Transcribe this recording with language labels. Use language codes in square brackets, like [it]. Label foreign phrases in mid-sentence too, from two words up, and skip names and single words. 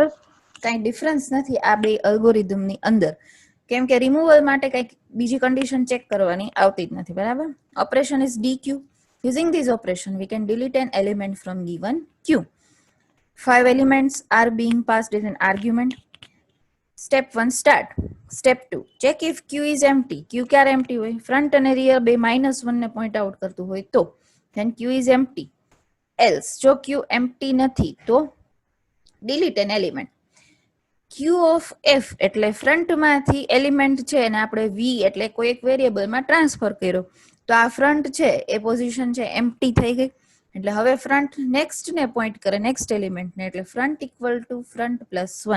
[gu] કઈ ડિફરન્સ નથી આ બે અલ્ગોરિધમ ની અંદર, કેમ કે રિમૂવલ માટે કઈક બીજી કન્ડિશન ચેક કરવાની આવતી જ નથી, બરાબર. [en] operation is DQ. Using this operation we can delete an element from given Q. 5 elements are being passed as an argument. Step 1 start. Step 2 check if Q is empty. [gu] Q ક્યારે empty હોય, front અને rear બે -1 ને [en] point out [gu] કરતું હોય તો [en] then Q is empty. Else જો Q empty [gu] નથી તો [en] delete an element. Q of F [gu] એટલે ફ્રન્ટ માંથી એલિમેન્ટ છે અને આપણે V એટલે કોઈ એક વેરિયેબલ માં ટ્રાન્સફર કર્યો, તો આ ફ્રન્ટ છે એ પોઝિશન છે એમ્પ્ટી થઈ ગઈ, એટલે હવે [en] front next [gu] ને પોઈન્ટ કરે, [en] next element [gu] ને, એટલે [en] front equal to front+1.